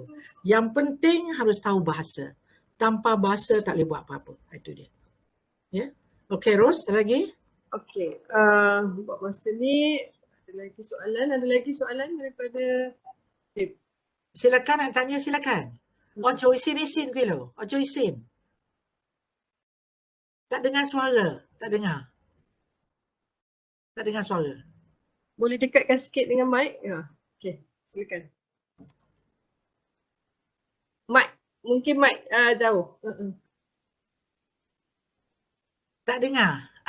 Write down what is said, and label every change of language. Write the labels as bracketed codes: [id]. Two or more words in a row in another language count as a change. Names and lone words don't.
[ms] Yang penting harus tahu bahasa. Tanpa bahasa tak boleh buat apa-apa. Itu dia. Ya. Okey, Ros, lagi? Okey, buat masa ni ada lagi soalan daripada Silakan nak tanya, silakan. [jv] Ojo isin kilo. Ojo isin. [ms] Tak dengar suara. Tak dengar. Tak dengar suara. Boleh dekatkan sikit dengan mic? Ya. Okey, silakan. Mic, mungkin mic jauh. Tak dengar.